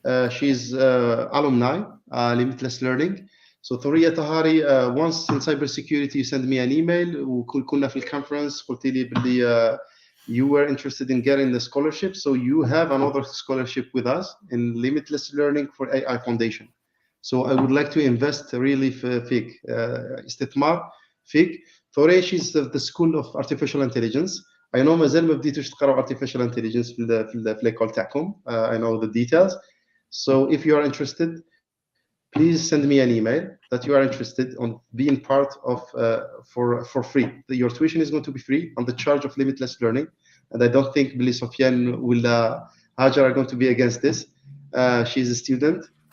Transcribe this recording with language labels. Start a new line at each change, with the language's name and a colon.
English: She's alumni limitless learning. So Thoriya Tahari, once in cybersecurity you sent me an email
Arabic: وكنا في الconference قلت لي باللي
English: you were interested in getting the scholarship, so you have another scholarship with us in limitless learning for AI foundation. So I would like to invest really
Arabic: فيك, استثمار فيك.
English: Thoriya, she's the school of artificial intelligence. I know
Arabic: مازال ما بديتوش تقراو
English: artificial intelligence
Arabic: في l'école تاعكم.
English: I know the details. So if you are interested, please send me an email that you are interested on being part of for free. Your tuition is going to be free on the charge of limitless learning, and I don't think Billy Sufyan will Hajar are going to be against this. She's a student.